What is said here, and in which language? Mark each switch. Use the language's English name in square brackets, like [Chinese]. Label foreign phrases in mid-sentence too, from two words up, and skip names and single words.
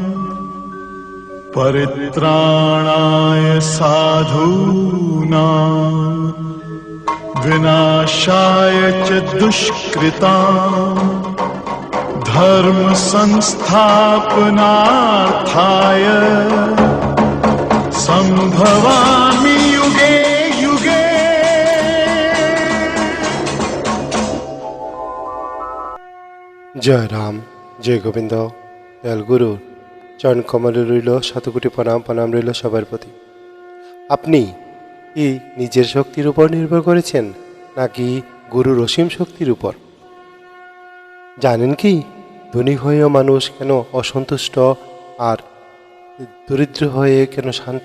[Sanskrit] परित्राणाय साधूनां विनाशाय च दुष्कृतां धर्म संस्थापनार्थाय संभवामि युगे युगे। [Hindi] जय राम, जय गोविंद। [Bangla] দয়াল গুরু চরণ কমলে রইল শতকোটি প্রণাম। প্রণাম রইল সবার প্রতি। আপনি কি নিজের শক্তির উপর নির্ভর করেছেন নাকি গুরুর অসীম শক্তির উপর? জানেন কি ধনী হয়েও মানুষ কেন অসন্তুষ্ট আর দরিদ্র হয়ে কেন শান্ত?